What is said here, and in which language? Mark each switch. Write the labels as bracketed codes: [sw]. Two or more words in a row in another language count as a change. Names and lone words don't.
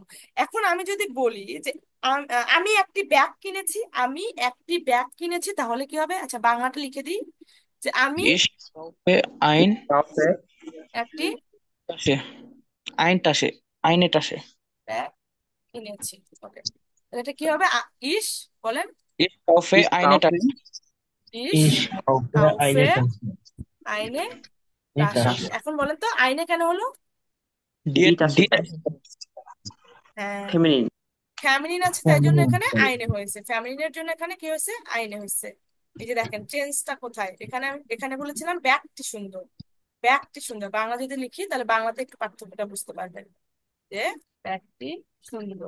[bn] এখন আমি যদি বলি যে আমি একটি ব্যাগ কিনেছি, আমি একটি ব্যাগ কিনেছি, তাহলে কি হবে? আচ্ছা, বাংলাটা লিখে দিই, যে আমি ইস্ট হবে আইন। হবে একটি [de] Tasse, ein Tasse, eine Tasse. [bn] ব্যাগ কিনেছি। ওকে, এটা কি হবে? ইস, বলেন। [de] ich kaufe Ich আইনে kaufe, টাসে। ইস ich kaufe কাউফে eine Tasse. আইনে Eine তাসে। Tasse. [bn] এখন বলেন তো আইনে কেন হলো? [de] ডিএ Die Tasse. ডিএ [bn] হ্যাঁ, [de] Feminin. [bn] ফ্যামিলিন আছে তাই জন্য [de] Feminin. [bn] এখানে আইনে হয়েছে, ফ্যামিলিনের জন্য এখানে কি হয়েছে? আইনে হয়েছে। এই যে দেখেন চেঞ্জটা কোথায়, এখানে এখানে বলেছিলাম ব্যাগটি সুন্দর, ব্যাগটি সুন্দর, বাংলা যদি লিখি তাহলে বাংলাতে একটু পার্থক্যটা বুঝতে পারবেন যে ব্যাগটি সুন্দর।